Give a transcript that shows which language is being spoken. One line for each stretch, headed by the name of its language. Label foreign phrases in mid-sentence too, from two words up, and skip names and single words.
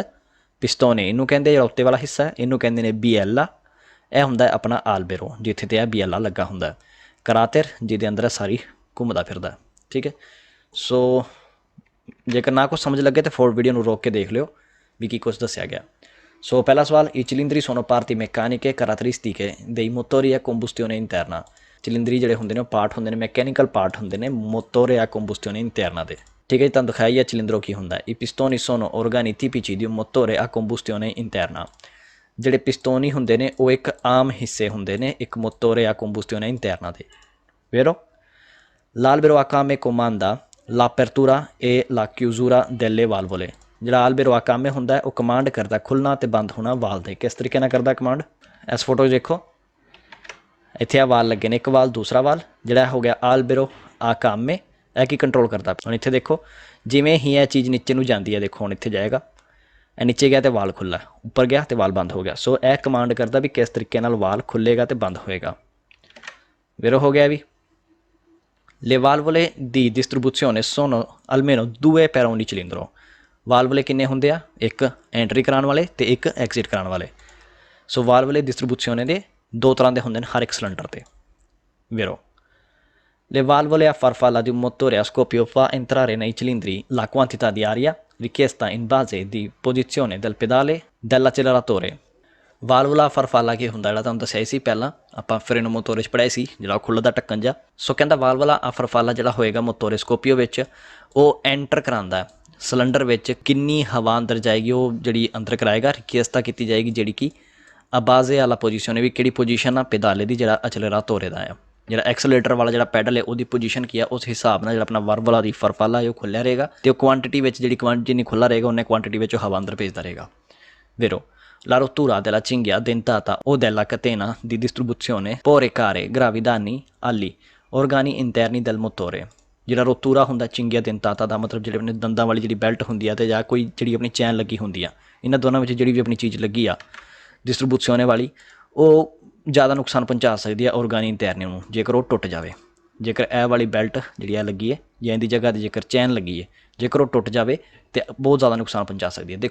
Punjabi: ਪਿਸਤੌਨੇ ਇਹਨੂੰ ਕਹਿੰਦੇ, ਜਿਹੜਾ ਉੱਤੇ ਵਾਲਾ ਹਿੱਸਾ ਇਹਨੂੰ ਕਹਿੰਦੇ ਨੇ ਬੀਐਲਾ। ਇਹ ਹੁੰਦਾ ਆਪਣਾ ਆਲਬੇਰੋ, ਜਿੱਥੇ ਤੇ ਇਹ ਬੀਐਲਾ ਲੱਗਾ ਹੁੰਦਾ। ਕਰਾਤਰ, ਜਿਹਦੇ ਅੰਦਰ ਸਾਰੀ ਘੁੰਮਦਾ ਫਿਰਦਾ। ਠੀਕ ਹੈ। ਸੋ ਜੇਕਰ ਨਾ ਕੁਛ ਸਮਝ ਲੱਗੇ ਤਾਂ ਫੋਰ ਵੀਡੀਓ ਨੂੰ ਰੋਕ ਕੇ ਦੇਖ ਲਿਓ ਵੀ ਕੀ ਕੁਛ ਦੱਸਿਆ ਗਿਆ। ਸੋ ਪਹਿਲਾ ਸਵਾਲ, ਇਹ ਚਲਿੰਦਰੀ
Italian: sono parti meccaniche caratteristiche dei motori a combustione interna।
Punjabi: ਚਲਿੰਦਰੀ ਜਿਹੜੇ ਹੁੰਦੇ ਨੇ ਉਹ ਪਾਰਟ ਹੁੰਦੇ ਨੇ,
English: mechanical part
Punjabi: ਹੁੰਦੇ ਨੇ
Italian: motore a combustione interna
Punjabi: ਦੇ। ਠੀਕ ਹੈ ਜੀ, ਤੁਹਾਨੂੰ ਦਿਖਾਈ ਹੈ ਚਲਿੰਦਰੋ ਕੀ ਹੁੰਦਾ।
Italian: I pistoni sono organi tipici di un motore a combustione interna।
Punjabi: ਜਿਹੜੇ ਪਿਸਤੌਨੀ ਹੁੰਦੇ ਨੇ ਉਹ ਇੱਕ ਆਮ ਹਿੱਸੇ ਹੁੰਦੇ ਨੇ ਇੱਕ
Italian: motore a combustione interna
Punjabi: ਦੇ। vero?
Italian: L'albero a camme comanda l'apertura e la chiusura delle valvole।
Punjabi: ਜਿਹੜਾ
Italian: albero a camme
Punjabi: ਹੁੰਦਾ ਹੈ ਉਹ ਕਮਾਂਡ ਕਰਦਾ ਖੁੱਲ੍ਹਣਾ ਅਤੇ ਬੰਦ ਹੋਣਾ ਵਾਲ ਦੇ। ਕਿਸ ਤਰੀਕੇ ਨਾਲ ਕਰਦਾ ਕਮਾਂਡ? ਇਸ ਫੋਟੋ 'ਚ ਦੇਖੋ, ਇੱਥੇ ਆ ਵਾਲ ਲੱਗੇ ਨੇ, ਇੱਕ ਵਾਲ ਦੂਸਰਾ ਵਾਲ ਜਿਹੜਾ ਹੋ ਗਿਆ
Italian: albero a camme.
Punjabi: ਇਹ ਕੀ ਕੰਟਰੋਲ ਕਰਦਾ? ਹੁਣ ਇੱਥੇ ਦੇਖੋ, ਜਿਵੇਂ ਹੀ ਇਹ ਚੀਜ਼ ਨੀਚੇ ਨੂੰ ਜਾਂਦੀ ਹੈ, ਦੇਖੋ ਹੁਣ ਇੱਥੇ ਜਾਏਗਾ, ਇਹ ਨੀਚੇ ਗਿਆ ਅਤੇ ਵਾਲ ਖੁੱਲ੍ਹਾ, ਉੱਪਰ ਗਿਆ ਅਤੇ ਵਾਲ ਬੰਦ ਹੋ ਗਿਆ। ਸੋ ਇਹ ਕਮਾਂਡ ਕਰਦਾ ਵੀ ਕਿਸ ਤਰੀਕੇ ਨਾਲ ਵਾਲ ਖੁੱਲ੍ਹੇਗਾ ਅਤੇ ਬੰਦ ਹੋਏਗਾ। ਵੇਰੋ ਹੋ ਗਿਆ ਵੀ।
Italian: Le valvole di distribuzione sono almeno due per ogni cilindro।
Punjabi: ਵਾਲਵਲੇ ਕਿੰਨੇ ਹੁੰਦੇ ਆ? ਇੱਕ ਐਂਟਰੀ ਕਰਾਉਣ ਵਾਲੇ ਅਤੇ ਇੱਕ ਐਗਜ਼ਿਟ ਕਰਾਉਣ ਵਾਲੇ। ਸੋ
Italian: valvole distribuzione
Punjabi: ਦੇ ਦੋ ਤਰ੍ਹਾਂ ਦੇ ਹੁੰਦੇ ਨੇ ਹਰ ਇੱਕ ਸਿਲੰਡਰ 'ਤੇ। vero?
Italian: Le valvole a farfalla di un motore a scoppio fa entrare nei cilindri la quantità di aria richiesta in base di posizione del pedale dell'acceleratore। valvola farfalla
Punjabi: ਕੀ ਹੁੰਦਾ? ਜਿਹੜਾ ਤੁਹਾਨੂੰ ਦੱਸਿਆ ਸੀ ਪਹਿਲਾਂ ਆਪਾਂ
Italian: freno motore
Punjabi: 'ਚ ਪੜ੍ਹਾਈ ਸੀ, ਜਿਹੜਾ ਖੁੱਲ੍ਹਦਾ ਢੱਕਣ ਜਾ। ਸੋ ਕਹਿੰਦਾ
Italian: valvola a farfalla
Punjabi: ਜਿਹੜਾ ਹੋਏਗਾ
Italian: motore scoppio
Punjabi: ਵਿੱਚ, ਉਹ ਐਂਟਰ ਕਰਾਉਂਦਾ ਸਿਲੰਡਰ ਵਿੱਚ ਕਿੰਨੀ ਹਵਾ ਅੰਦਰ ਜਾਏਗੀ, ਉਹ ਜਿਹੜੀ ਅੰਦਰ ਕਰਾਏਗਾ। ਰਿਕੁਐਸਟ ਕੀਤੀ ਜਾਏਗੀ ਜਿਹੜੀ ਕਿ ਆਬਾਜ਼ੇ ਵਾਲਾ ਪੋਜੀਸ਼ਨ ਹੈ, ਵੀ ਕਿਹੜੀ ਪੋਜੀਸ਼ਨ ਆ ਪੈਦਾਲੇ ਦੀ, ਜਿਹੜਾ ਅਚਲੇਰਾਤੋਰੇ ਦਾ ਆ, ਜਿਹੜਾ ਐਕਸਲੇਟਰ ਵਾਲਾ ਜਿਹੜਾ ਪੈਡਲ ਹੈ ਉਹਦੀ ਪੋਜੀਸ਼ਨ ਕੀ ਆ, ਉਸ ਹਿਸਾਬ ਨਾਲ ਜਿਹੜਾ ਆਪਣਾ
Italian: valvola di farfalla
Punjabi: ਹੈ ਉਹ ਖੁੱਲ੍ਹਿਆ ਰਹੇਗਾ ਅਤੇ ਉਹ ਕੁਆਂਟਿਟੀ ਵਿੱਚ ਜਿੰਨੀ ਖੁੱਲ੍ਹਾ ਰਹੇਗਾ ਉਹਨੇ ਕੁਆਂਟਿਟੀ ਵਿੱਚ ਹਵਾ ਅੰਦਰ ਭੇਜਦਾ ਰਹੇਗਾ। vero?
Italian: La rottura della cinghia dentata o della catena di distribuzione può recare gravi danni agli organi interni del motore।
Punjabi: ਜਿਹੜਾ ਰੋਤੂਰਾ ਹੁੰਦਾ
Italian: cinghia dentata
Punjabi: ਦਾ ਮਤਲਬ ਜਿਹੜੇ ਆਪਣੇ ਦੰਦਾਂ ਵਾਲੀ ਜਿਹੜੀ ਬੈਲਟ ਹੁੰਦੀ ਆ ਅਤੇ ਜਾਂ ਕੋਈ ਜਿਹੜੀ ਆਪਣੀ ਚੈਨ ਲੱਗੀ ਹੁੰਦੀ ਆ, ਇਹਨਾਂ ਦੋਨਾਂ ਵਿੱਚ ਜਿਹੜੀ ਵੀ ਆਪਣੀ ਚੀਜ਼ ਲੱਗੀ ਆ ਡਿਸਟਰੀਬਿਊzione ਵਾਲੀ, ਉਹ ਜ਼ਿਆਦਾ ਨੁਕਸਾਨ ਪਹੁੰਚਾ ਸਕਦੀ ਆ
Italian: organi interni
Punjabi: ਨੂੰ ਜੇਕਰ ਉਹ ਟੁੱਟ ਜਾਵੇ। ਜੇਕਰ ਇਹ ਵਾਲੀ ਬੈਲਟ ਜਿਹੜੀ ਆ ਲੱਗੀ ਹੈ ਜਾਂ ਇਹਦੀ ਜਗ੍ਹਾ 'ਤੇ ਜੇਕਰ ਚੈਨ ਲੱਗੀ ਹੈ, ਜੇਕਰ ਉਹ ਟੁੱਟ ਜਾਵੇ ਤਾਂ ਬਹੁਤ ਜ਼ਿਆਦਾ ਨੁਕਸਾਨ ਪਹੁੰਚਾ ਸਕਦੀ ਹੈ।